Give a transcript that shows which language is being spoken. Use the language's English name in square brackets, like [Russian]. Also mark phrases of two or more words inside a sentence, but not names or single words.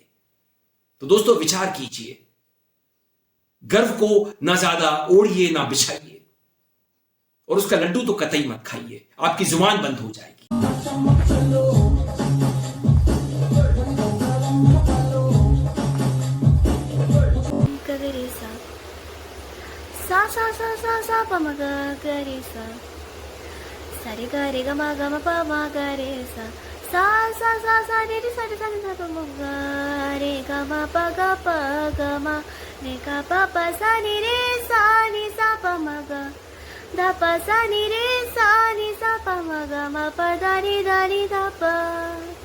[Hindi] तो दोस्तों विचार कीजिए, गर्व को ना ज्यादा ओढ़िए ना बिछाइए, और उसका लड्डू तो कतई मत खाइए, आपकी जुबान बंद हो जाएगी। सा सा सा सा सा प म ग ग रे सा सा रे ग रे ग म ग म प म ग रे सा सा सा सा सा रे रे सा रे सा रे सा प म ग रे ग म प ग म रे ग प प सा नि रे सा नि सा प म ग ध प सा नि रे सा नि सा प म ग म प द नि ध नि ध प